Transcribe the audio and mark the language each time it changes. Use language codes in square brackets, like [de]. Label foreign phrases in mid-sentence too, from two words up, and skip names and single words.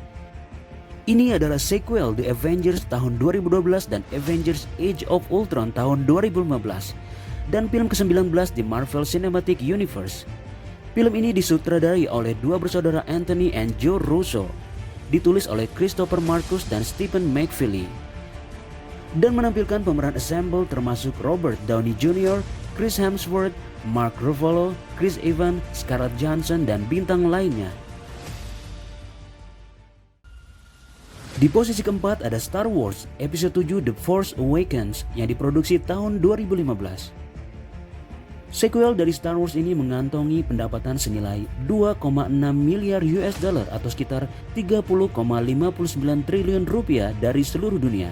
[id] Ini adalah sequel The Avengers tahun 2012 dan Avengers Age of Ultron tahun 2015 dan film ke-19 di Marvel Cinematic Universe. Film ini disutradarai oleh dua bersaudara Anthony and Joe Russo, ditulis oleh Christopher Marcus dan Stephen McFeely, dan menampilkan pemeran ensemble termasuk Robert Downey Jr., Chris Hemsworth, Mark Ruffalo, Chris Evans, Scarlett Johansson, dan bintang lainnya. Di posisi keempat ada Star Wars Episode 7 The Force Awakens yang diproduksi tahun 2015. Sequel dari Star Wars ini mengantongi pendapatan senilai 2,6 miliar [en] US dollar [id] atau sekitar 30,59 triliun rupiah dari seluruh dunia.